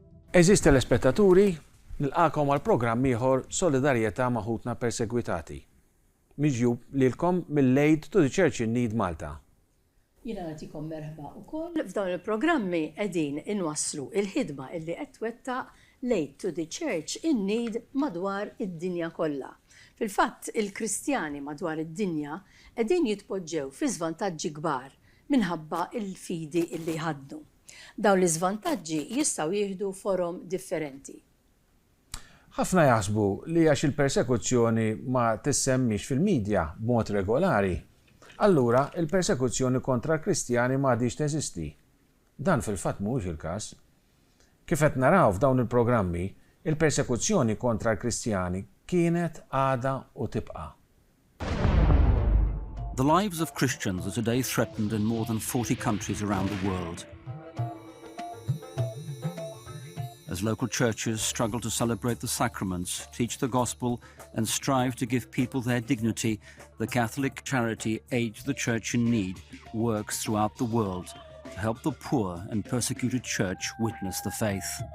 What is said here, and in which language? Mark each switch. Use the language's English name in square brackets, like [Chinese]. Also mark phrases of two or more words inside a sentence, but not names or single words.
[Maltese] Eżist telespettaturi, nilqakom għal programm ieħor Solidarjeta ma' Ħutna Ippersegwitati. Miġjub lilkom mill-Aid to the Church in Need Malta. Jiena nagħtikom merħba wkoll f'dawn il-programmi qegħdin inwasslu il-ħidma illi qed twettaq l-Aid to the Church in Need madwar id-dinja kollha. Fil-fatt il-Kristjani madwar id-dinja qegħdin jitpoġġew fi żvantaġġi kbar minħabba il-fidi illi ħaddu. Dawn l-iżvantaġġi jistgħu jieħdu forom differenti. Ħafna jaħsbu li għax il-persekuzzjoni ma tissemmix fil-medja b'mod regolari, allura il-persekuzzjoni kontra l-Kristjani ma għadix teżisti. Dan fil-fatt mhuwiex il-każ. Kif qed naraw f'dawn il-programmi, il-persekuzzjoni kontra l-Kristjani kienet għada u tibqa'. [English] The lives of Christians are today threatened in more than 40 countries around the world. As local churches struggle to celebrate the sacraments, teach the gospel, and strive to give people their dignity, the Catholic charity Aid to the Church in Need works throughout the world to help the poor and persecuted church witness the faith.